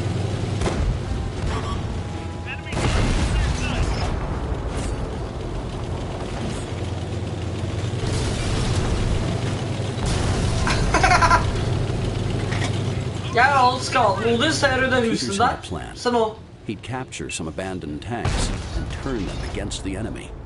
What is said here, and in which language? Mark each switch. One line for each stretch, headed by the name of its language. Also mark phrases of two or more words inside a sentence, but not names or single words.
Norwegian: Jeg har alt skaden, Odin. Ser du det huset der? Se nå.
English: He'd capture some abandoned tanks and turn them against the enemy.